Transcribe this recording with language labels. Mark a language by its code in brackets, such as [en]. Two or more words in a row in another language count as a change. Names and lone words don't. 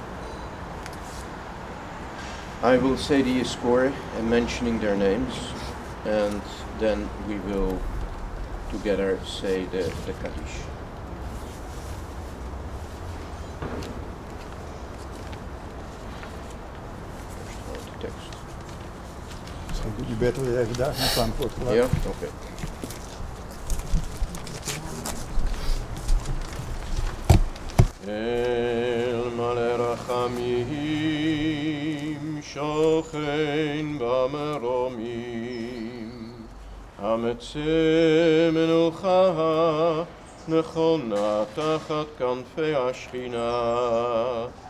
[en] I will say the Yeskor and mentioning their names, and then we will together say the Kaddish. First the text. [nl] Misschien doet je beter weer even daar gaan staan voor het geluid. Ja, oké. [he] אל מלא רחמים שוכן במרומים המצא מנוחה נכונה תחת כנפי השכינה